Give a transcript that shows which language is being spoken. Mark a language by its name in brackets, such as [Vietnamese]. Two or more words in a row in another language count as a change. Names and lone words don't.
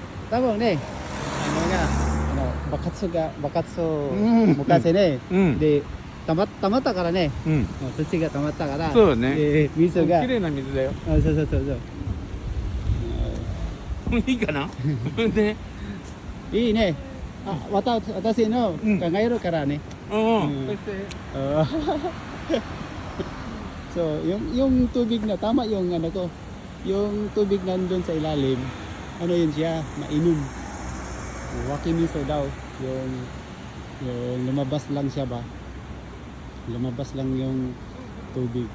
[Japanese] 多分ね、爆発を昔ね、で、たまったからね、土がたまったから、そうね。水が。綺麗な水だよ。そう。いいかな？ね。いいね。私の考えるからね。 [Filipino] So, yung tubig na tama yung yung tubig nandun sa ilalim. Yun siya, mainom. Waki miso daw, yung lumabas lang siya ba? Lumabas lang yung tubig.